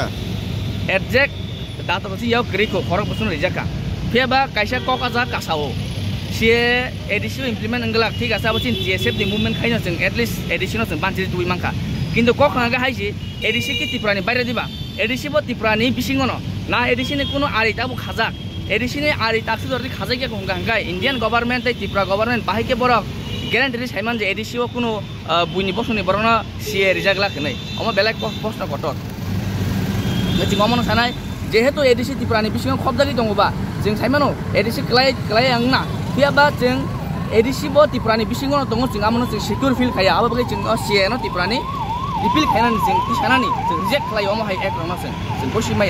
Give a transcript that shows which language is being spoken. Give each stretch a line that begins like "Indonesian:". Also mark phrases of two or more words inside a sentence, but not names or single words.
Kok Borok: एग्जेक्ट दातो बसि याव ग्रेको फरक बुसुन रिजाका फेबा कायसा ककाजा कासाओ सीए एडिशन इम्प्लीमेंट अंगला ठीक आसा बसिन DSF नि मुभमेंट खाइनो जों एटलिस्ट एडिशन जों बानथि दुइ मांखा किन्तु कखांगा हायसि एडिसी कि तिफ्रानि बायरा दिबा এডিসি bo tiprani bisingono na edisi ni kuno ari tabu khajak edisi ni ari taksu dorti khajak ya kongga hangkai
English: Indian government
Kok Borok: tai Tripura government bahike borok guarantee saiman je edisi o kuno buini bosoni borona CA rijak la khnai omo belak proshno kotor ngi ngomono sanai jehetu edisi tiprani bisingo khobdali dongoba jeng saimano edisi klai angna fiaba jeng edisi bo tiprani bisingono dongo jeng amono jeng
English: secure feel
Kok Borok: khaya aba bagai jeng CA no tiprani dipil khainan jeng kisanani jeng reject khlai omo hai ek rona jeng bosimaya